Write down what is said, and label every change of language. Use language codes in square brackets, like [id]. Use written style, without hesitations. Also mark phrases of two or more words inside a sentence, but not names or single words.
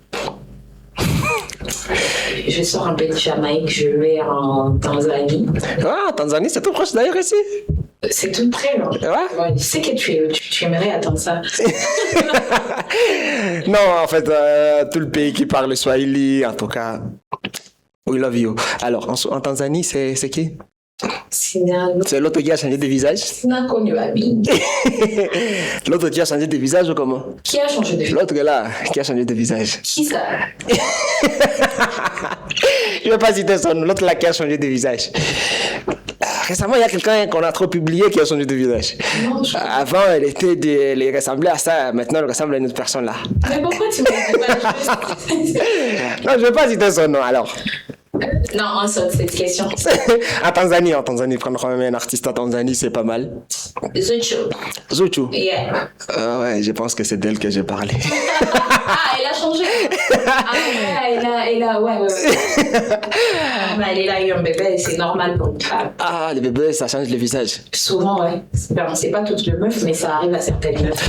[fr] Je sors un peu de Jamaïque, je vais en Tanzanie. Ah, Tanzanie, c'est tout proche d'ailleurs ici. C'est tout près, là. Ouais. Je sais que tu aimerais attendre ça. Non, en fait, tout le pays qui parle le Swahili, en tout cas, [en] we love you. [fr] Alors, en Tanzanie, c'est qui? C'est l'autre qui a changé de visage? L'autre qui a changé de visage ou comment? Qui a changé de visage? L'autre là, qui a changé de visage. Qui ça? Je ne vais pas citer son nom, l'autre là qui a changé de visage. récemment, il y a quelqu'un qu'on a trop publié qui a changé de visage. Non, je... Avant, elle ressemblait à ça. Maintenant, elle ressemble à une autre personne là. Mais pourquoi tu me dis pas juste... Non, je ne vais pas citer son nom alors. Non, on saute cette question. En Tanzanie, prendre quand même un artiste en Tanzanie, c'est pas mal. Zuchu. Zuchu. Yeah. Ouais, je pense que c'est d'elle que j'ai parlé. Ah, elle a changé. Ah, ouais. Mais elle a eu un bébé, c'est normal pour une femme. Ah, les bébés, ça change le visage. Souvent, ouais. C'est pas toutes les meufs, mais ça arrive à certaines meufs.